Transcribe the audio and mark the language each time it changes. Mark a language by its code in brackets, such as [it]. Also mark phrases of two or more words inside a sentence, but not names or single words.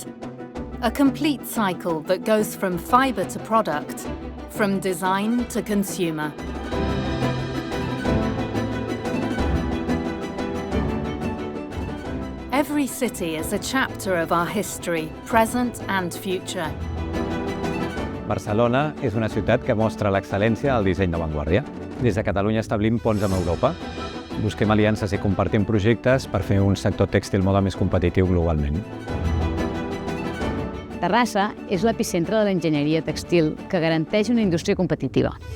[en] A complete cycle that goes from fibre to product, from design to consumer. Every city is a chapter of our history, present and future. [ca] Barcelona és una ciutat que mostra l'excel·lència al disseny d'avantguàrdia. Des de Catalunya establim ponts amb Europa, busquem aliances i compartim projectes per fer un sector tèxtil moda més competitiu globalment. Terrassa és l'epicentre de l'enginyeria tèxtil que garanteix una indústria competitiva.